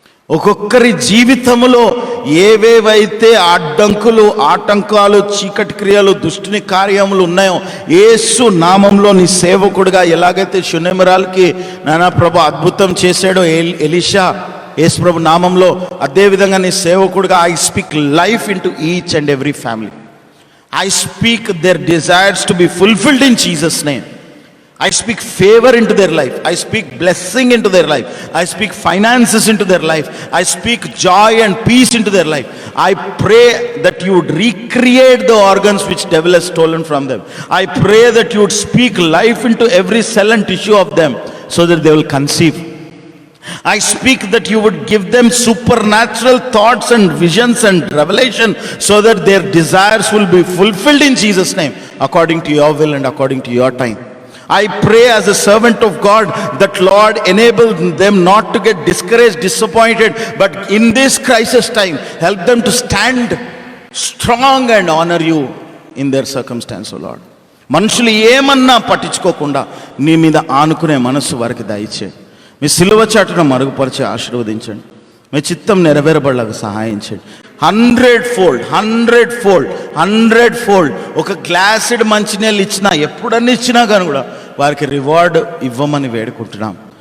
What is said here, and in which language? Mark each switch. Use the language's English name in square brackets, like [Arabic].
[Telugu] ఒక్కొక్కరి జీవితంలో ఏవేవైతే అడ్డంకులు, ఆటంకాలు, చీకటి క్రియలు, దుష్టుని కార్యములు ఉన్నాయో యేసు నామంలో నీ సేవకుడిగా ఎలాగైతే షునెమిరాల్కి నానా ప్రభు అద్భుతం చేశాడో ఎలీషా యేసు ప్రభు నామంలో, అదేవిధంగా నీ సేవకుడిగా [English] I speak life into each and every family. I speak their desires to be fulfilled in Jesus name. I speak favor into their life. I speak blessing into their life. I speak finances into their life. I speak joy and peace into their life. I pray that you would recreate the organs which devil has stolen from them. I pray that you would speak life into every cell and tissue of them so that they will conceive. I speak that you would give them supernatural thoughts and visions and revelation so that their desires will be fulfilled in Jesus' name according to your will and according to your time. I pray as a servant of God that Lord enable them not to get discouraged, disappointed, but in this crisis time help them to stand strong and honor you in their circumstance, O Lord. [Telugu] మనుషులు ఏమన్నా పట్టించుకోకుండా నీ మీద ఆనుకునే మనసు వారికి దయచేయండి. మీ సిలువ చాటును మరుగుపరిచి ఆశీర్వదించండి. మీ చిత్తం నెరవేరబడలకు సహాయం చేయండి. 100 fold ఒక గ్లాసుడ్ మంచినీళ్ళు ఇచ్చినా, ఎప్పుడన్నా ఇచ్చినా కానీ కూడా వారికి రివార్డ్ ఇవ్వమని వేడుకుంటున్నాం.